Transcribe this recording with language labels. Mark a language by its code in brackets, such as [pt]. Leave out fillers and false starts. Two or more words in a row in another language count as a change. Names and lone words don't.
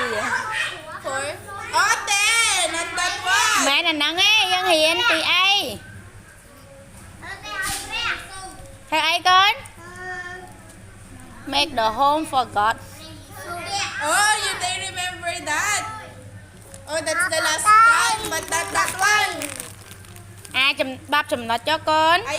[en] for oh ten not that one [km] មែនអាហ្នឹងឯងយើងរៀនពីអីធ្វើអីកូន [en] Make the home for God. oh you they remember that oh that's the last time but that one [km] អាចំបាប់ចំណុចចុះកូន